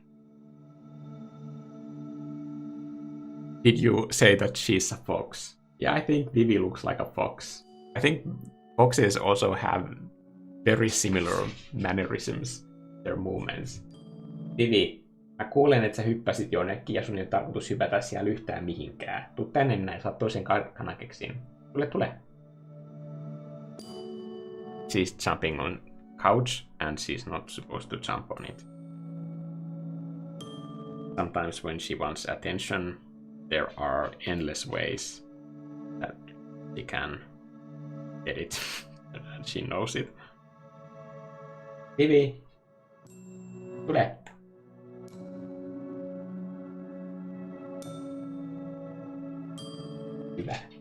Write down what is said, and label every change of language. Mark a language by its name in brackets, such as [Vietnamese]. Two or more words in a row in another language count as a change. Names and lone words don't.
[English] Did you say that she's a fox? Yeah, I think Vivi looks like a fox. I think foxes also have very similar mannerisms, their movements. [Finnish] Vivi, mä kuulen, että sä hyppäsit jonnekin ja sun ei ole tarkoitus hypätä siellä yhtään mihinkään. Tuu tänne näin, saat toisen kanakeksiin. Tule. [English] She's jumping on couch and she's not supposed to jump on it. Sometimes when she wants attention, there are endless ways that she can get it, and she knows it. [Finnish] Vivi, tule. Hyvä.